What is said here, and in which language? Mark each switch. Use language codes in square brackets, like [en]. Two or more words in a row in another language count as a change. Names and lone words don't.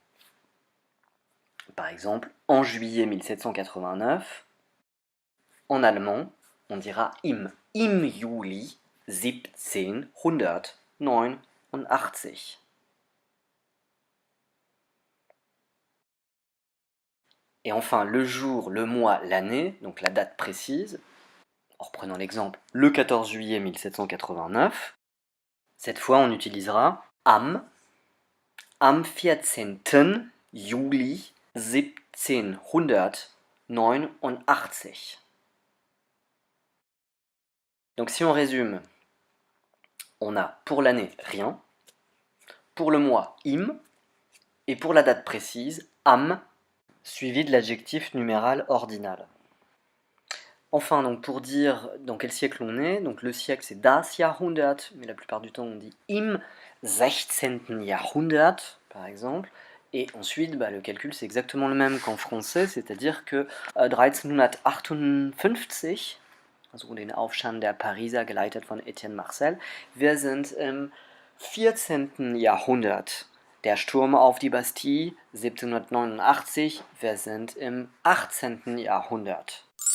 [fr] Par exemple, en juillet 1789, en allemand, on dira [de] im Juli 1789. [fr] Et enfin, le jour, le mois, l'année, donc la date précise. En reprenant l'exemple, le 14 juillet 1789, cette fois on utilisera [de] am 14. Juli 1789. [fr] Donc si on résume, on a pour l'année rien, pour le mois im, et pour la date précise am, suivi de l'adjectif numéral ordinal. Enfin, donc pour dire dans quel siècle on est, donc le siècle c'est [de] das Jahrhundert, [fr] mais la plupart du temps on dit [de] im 16. Jahrhundert, [fr] par exemple. Et ensuite, le calcul c'est exactement le même qu'en français, c'est-à-dire que 1358, [de] also den Aufstand der Pariser, geleitet von Etienne Marcel, wir sind im 14. Jahrhundert. Der Sturm auf die Bastille 1789, wir sind im 18. Jahrhundert.